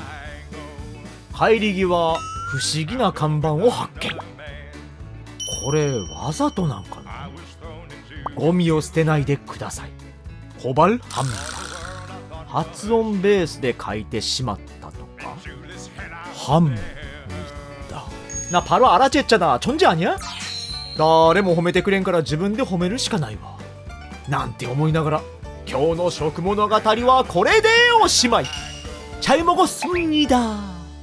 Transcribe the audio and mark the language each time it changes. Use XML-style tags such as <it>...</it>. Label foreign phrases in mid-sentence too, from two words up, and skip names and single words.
<ja>帰り際不思議な看板を発見。これわざとなんかな。ゴミを捨てないでください、コバルハンダ。発音ベースで書いてしまったとか。ハンミだな。</ja> <ko>바로 알아챘잖아。존재 아니야？</ko> <ja>誰も褒めてくれんから自分で褒めるしかないわ。なんて思いながら今日の食物語はこれでおしまい。잘먹었습니다。</ja>